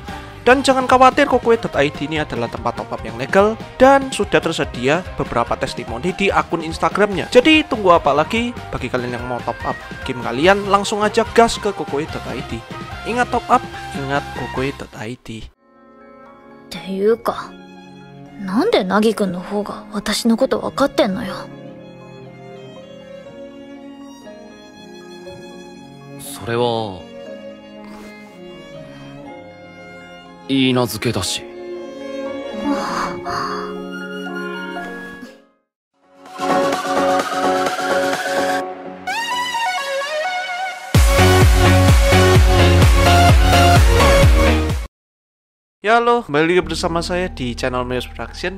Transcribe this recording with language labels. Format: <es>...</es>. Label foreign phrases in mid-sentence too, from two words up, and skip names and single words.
<id>Dan jangan khawatir, Kukui.id ini adalah tempat</id> <en>top up</en> <id>yang legal dan sudah tersedia beberapa testimoni di akun Instagramnya. Jadi tunggu apa lagi? Bagi kalian yang mau</id> <en>top up</en> <id>game kalian, langsung aja gas ke Kukui.id. Ingat</id> <en>top up,</en> <id>ingat Kukui.id.</id> <ja>っていうか、なんで凪くんの方が私のこと分かってんのよ。それは許嫁だし。</ja> <id>Ya halo, kembali bersama saya di channel Meus Production.</id>